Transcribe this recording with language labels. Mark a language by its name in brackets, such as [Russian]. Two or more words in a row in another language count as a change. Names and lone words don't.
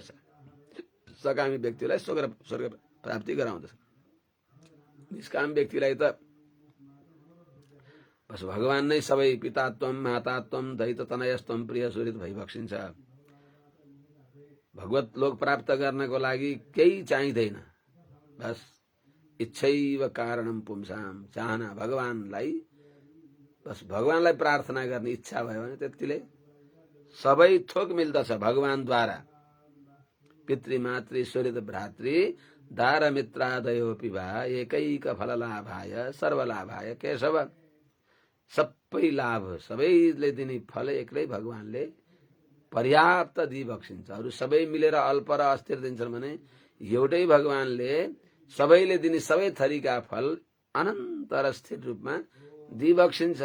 [Nepali] सकामी व्यक्तिलाई स्वर्ग प्राप्ति गराउँदछ। निष्काम व्यक्तिलाई त बस भगवान नै सबै [Sanskrit] पितात्वम, मातात्वम, दैततनयस्त्वम, प्रिय सुहृद [Nepali] भइबक्सिन्छ। भगवत लोक प्राप्त गर्नको लागि केही चाहिँदैन। [Sanskrit] बस इच्छैव कारणम पुंसाम, [Nepali] चाहना भगवानलाई, बस भगवानलाई प्रार्थना गर्ने इच्छा भयो भने त्यतिले सबै थोक मिल्दछ भगवानद्वारा। [Sanskrit] पितृमातृ सुहृद भ्रातृ दार मित्रादयोपि भा एकैक फललाभाय सर्वलाभाय केशव। [Nepali] सबै लाभ, सबैले दिने फल एक्लै भगवानले पर्याप्त दिइबक्सिन्छ। अरू सबै मिलेर अल्प र अस्थिर दिन्छन् भने एउटै भगवानले सबैले दिने सबै थरीका फल अनन्त र स्थिर रूपमा दिइबक्सिन्छ।